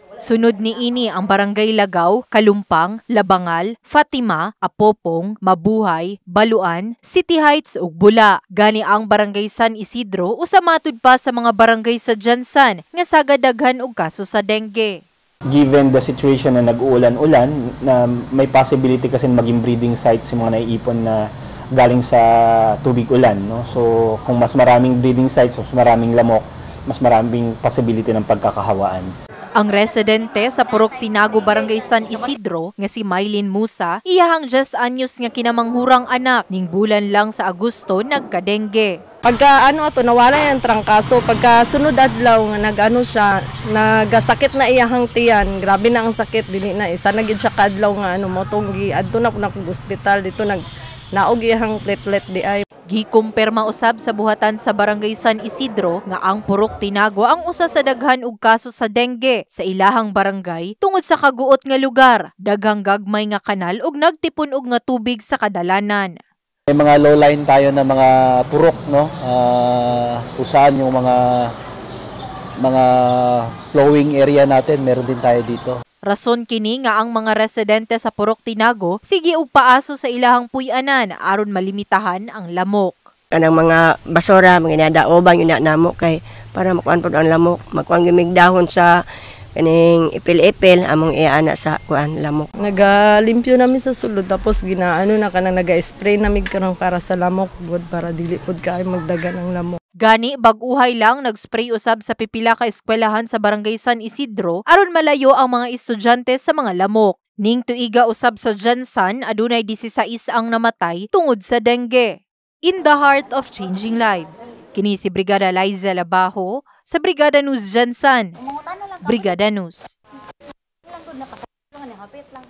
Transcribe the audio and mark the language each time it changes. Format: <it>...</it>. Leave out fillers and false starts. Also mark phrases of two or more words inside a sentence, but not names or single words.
<ceb>Sunod ni ini ang Barangay Lagaw, Kalumpang, Labangal, Fatima, Apopong, Mabuhay, Baluan, City Heights ug Bula. Gani ang Barangay San Isidro usa matud pa sa mga barangay sa Gensan nga sagadaghan og kaso sa dengue.</ceb> <en>Given the situation</en> <tl>na nag-uulan-ulan, na may possibility kasi maging</tl> <en>breeding sites</en> <tl>yung mga naiipon na galing sa tubig ulan. No? So kung mas maraming</tl> <en>breeding sites,</en> <tl>mas maraming lamok, mas maraming possibility ng pagkakahawaan.</tl> <ceb>Ang residente sa Purok Tinago, Barangay San Isidro nga si Mylene Musa, iyahang 10 anyos nga kinamanghurang anak ning bulan lang sa Agosto nagka-dengue.</ceb> <tl>Pagka nawala yung trangkaso,</tl> <ceb>pagka sunod adlaw nga siya, nagasakit na iyahang tiyan, grabe na ang sakit, dili na isa nagid siya kadlaw nga motong adto na kung hospital dito naog iyahang platelet di ay. Gikumpirma usab sa buhatan sa Barangay San Isidro nga ang Purok Tinago ang usa sa daghan og kaso sa dengue sa ilahang barangay tungod sa kaguot nga lugar, daghang gagmay nga kanal ug nagtipon og nga tubig sa kadalanan.</ceb> <tl>May mga</tl> <en>low line</en> <tl>tayo na mga purok, no? Usaan yung mga</tl> <en>flowing area</en> <tl>natin, meron din tayo dito.</tl> <ceb>Rason kini nga ang mga residente sa Purok Tinago sige og paaso sa ilahang puy-anan aron malimitahan ang lamok. Kanang mga basura, mga inadaoban yun na namo kay para makuan pod ang lamok, makuan gimig dahon sa kaning ipil-ipil among iana sa kuan lamok. Nagalimpyo namin sa sulod tapos na kanang naga-spray namig karon para sa lamok bud para dili pod kay magdagan ang lamok. Gani bag-uhay lang nagspray usab sa pipila ka eskwelahan sa Barangay San Isidro aron malayo ang mga estudyante sa mga lamok. Ning tuiga usab sa Gensan adunay 16 ang namatay tungod sa dengue.</ceb> <en>In the heart of changing lives.</en> <ceb>Kini si Brigada Liza Labajo sa Brigada News Gensan. Brigada News.</ceb>